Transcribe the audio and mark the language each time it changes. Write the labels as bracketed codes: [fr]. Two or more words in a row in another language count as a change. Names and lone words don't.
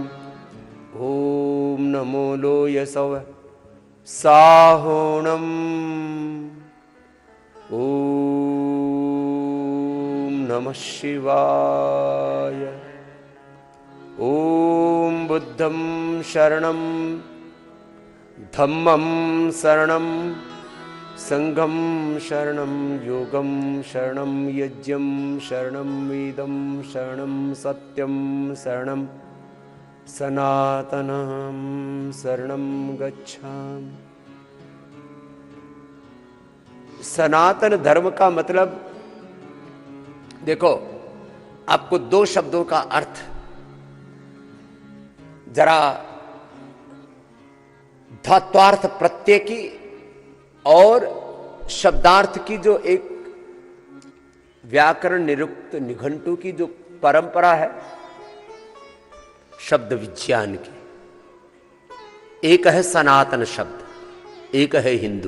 [pra] ओम नमो लोयसव साहोणम्। [sa] ओम नमः शिवाय। ओम बुद्धं शरणं धम्मं शरणं संघं शरणं योगं शरणं यज्ञं शरणं वेदं शरणं सत्यं शरणं सनातनं शरणं गच्छामि। [hi] सनातन धर्म का मतलब देखो, आपको दो शब्दों का अर्थ जरा धात्वार्थ प्रत्यय की और शब्दार्थ की जो एक व्याकरण निरुक्त निघंटु की जो परंपरा है शब्द विज्ञान की, एक है सनातन शब्द, एक है हिंदू।